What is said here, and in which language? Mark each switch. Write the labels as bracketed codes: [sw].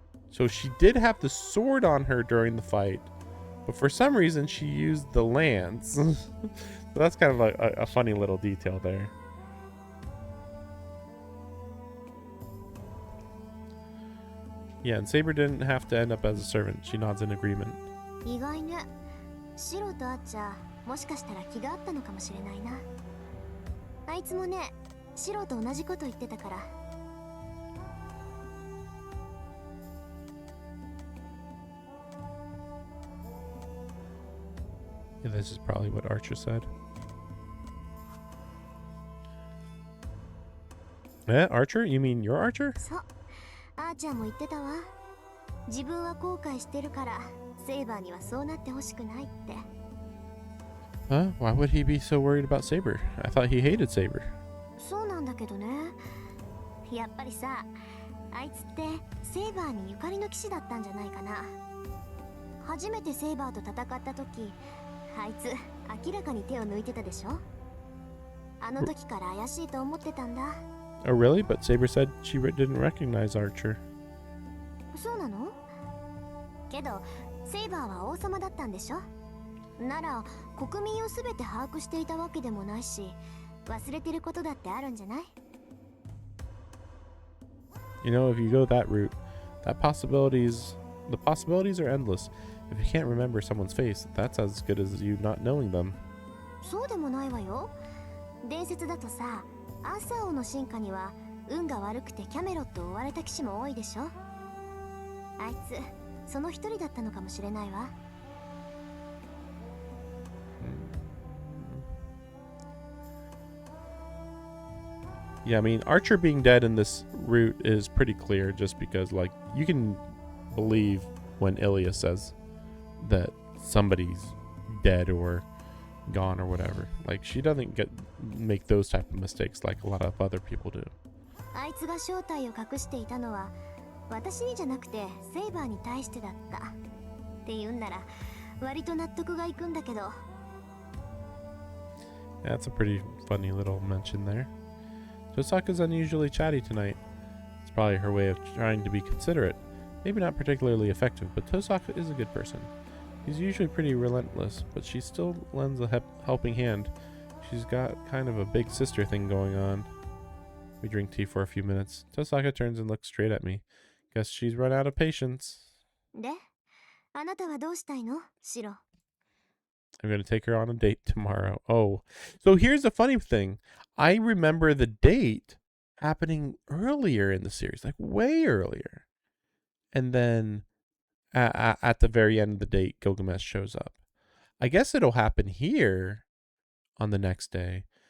[en] So she did have the sword on her during the fight, but for some reason she used the lance. So that's kind of a funny little detail there. Yeah, and Saber didn't have to end up as a servant. She nods in agreement. [ja] 意外ね。シロと会っちゃもしかしたら気があったのかもしれないな。あいつもね、シロと同じこと言ってたから。 [en] Yeah, this is probably what Archer said. Eh, Archer? You mean your Archer? [ja] そう、あーちゃんも言ってたわ。自分は後悔してるからセイバーにはそうなってほしくないって。 [en] Huh? Why would he be so worried about Saber? I thought he hated Saber. [ja] そうなんだけどね。やっぱりさ、あいつってセイバーにゆかりの騎士だったんじゃないかな。初めてセイバーと戦った時、あいつ明らかに手を抜いてたでしょ。あの時から怪しいと思ってたんだ。 [en] Oh, really? But Saber said she didn't recognize Archer. [ja] そうなの？けどセイバーは王様だったんでしょ。なら国民を全て把握していたわけでもないし、忘れてることだってあるんじゃない？ [en] You know, if you go that route, the possibilities are endless. If you can't remember someone's face, that's as good as you not knowing them. [ja] そうでもないわよ。伝説だとさ、アーサー王の進化には運が悪くてキャメロットを追われた騎士も多いでしょ。あいつその一人だったのかもしれないわ。 [en] Yeah, I mean, Archer being dead in this route is pretty clear just because, like, you can believe when Ilya says that somebody's dead or gone or whatever. Like, she doesn't make those type of mistakes like a lot of other people do. [ja] あいつが正体を隠していたのは私にじゃなくてセイバーに対してだったって言うんなら割と納得がいくんだけど。 [en] That's a pretty funny little mention there. Tosaka's unusually chatty tonight. It's probably her way of trying to be considerate. Maybe not particularly effective, but Tosaka is a good person. She's usually pretty relentless, but she still lends a helping hand. She's got kind of a big sister thing going on. We drink tea for a few minutes. Tosaka turns and looks straight at me. Guess she's run out of patience. [ja] で、あなたはどうしたいの、シロ？ [en] I'm going to take her on a date tomorrow. Oh, so here's the funny thing. I remember the date happening earlier in the series, like way earlier. And then at the very end of the date, Gilgamesh shows up. I guess it'll happen here on the next day.